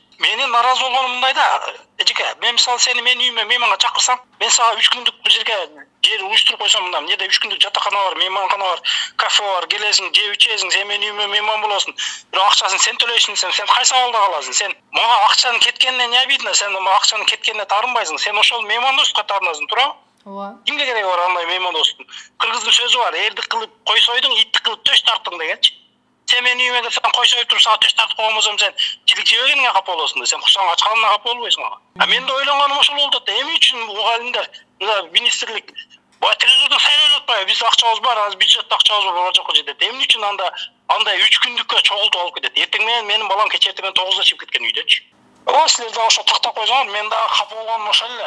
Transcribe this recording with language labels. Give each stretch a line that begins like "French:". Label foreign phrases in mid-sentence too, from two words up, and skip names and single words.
Kyrgyz: Менин наразы болгонум мындайда, эжеке, мен мисалы сени менин үйүмө мейманга чакырсам, мен сага 3 күндүк бир жерге жер уюштуруп койсом, мындан эмнеде 3 күндүк жатакана бар, мейманкана бар, кафе бар, келесиң, жеп ичесиң, сен менин үйүмө мейман болосуң. Бирок акчасын сен төлөйсүң десем, сен кайсы абалда каласың? Сен мага акчанын кеткенине
Russian: не обидно,
Kyrgyz: сен акчанын кеткенине таарынбайсың, сен ошол меймандостукка таарынасың, туурабы? Ооба. Кимге кереги бар андай меймандостуктун? Кыргыздын сөзү бар, элди кылып кой сойдуң, итти кылып төш тарттың дегенчи. Сен мени үйүмө да сен кой союп туруп сага төш тартып коё албасам сен жилик жебегениңе капа болосуң да, сен курсаң ачканына капа болбойсуң ага. Мен да ойлонгонум ошол болуп атты. Эмне үчүн мугалимдер, министрлик телевизордон сайрап атпайбы? Биздин акчабыз бар, азыр бюджетте акчабыз бар, бала жокко жетет. Эмне үчүн андай 3 күндүккө чогултуп алып кетет? Эртең менен менин балам кечээ эртең 9-да чыгып кеткен үйдөчү. Силер да ошо тактап койсоңор, мен дагы капа болгонум ошол эле.